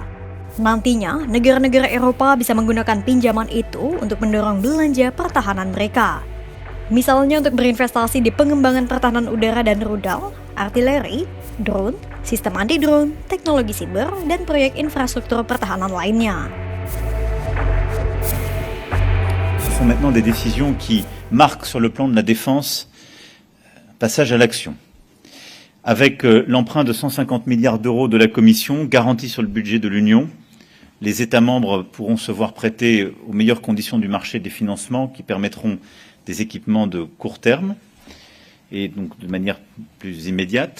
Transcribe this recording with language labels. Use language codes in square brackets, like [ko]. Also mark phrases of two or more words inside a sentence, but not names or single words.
[id] Nantinya, negara-negara Eropa bisa menggunakan pinjaman itu untuk mendorong belanja pertahanan mereka. Misalnya untuk berinvestasi di pengembangan pertahanan udara dan rudal, artileri, drone, sistem anti-drone, teknologi siber, dan proyek infrastruktur pertahanan lainnya. [fr] Ce sont maintenant des décisions qui marquent sur le plan de la défense passage à l'action. Avec l'emprunt de 150 milliards d'euros de la Commission garanti sur le budget de l'Union, les États membres pourront se voir prêter aux meilleures conditions du marché des financements qui permettront des équipements de court terme et donc de manière plus immédiate.